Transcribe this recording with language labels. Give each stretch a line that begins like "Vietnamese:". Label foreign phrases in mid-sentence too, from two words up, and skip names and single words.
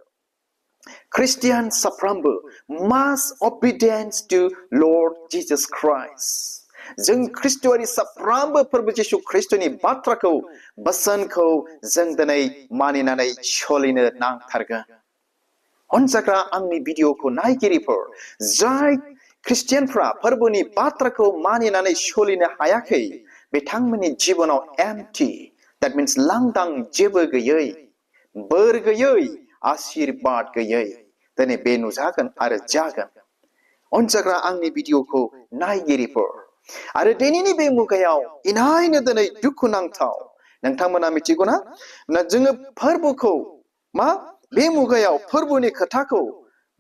Bodo: ख्रिस्टियान साफ्रोमबो मास
English: obedience to Lord Jesus Christ
Bodo: जों ख्रिस्टआरि साफ्रोमबो फोरबो जिसु ख्रिस्टनि बाथ्राखौ बोसोनखौ जों दिनै मानिनानै सोलिनो नांथारगोन अनजाग्रा आंनि भिडिअखौ नायगिरिफोर जाय ख्रिस्टियानफ्रा फोरबोनि बाथ्राखौ मानिनानै सोलिनो हायाखै बिथांमोननि जिबनाव
English: empty that means
Bodo: लांदां जेबो गैयै बोर गैयै आशीर्बाद गैयै दिनै बे नुजागोन आरो जागोन अनजाग्रा आंनि भिडिअखौ नायगिरिफोर आरो दिनैनि बे मुगायाव इनायनो दिनै दुखुनांथाव नोंथांमोना मिथिगौना जोङो फोरबोखौ मा बे मुगायाव फोरबोनि खोथाखौ मा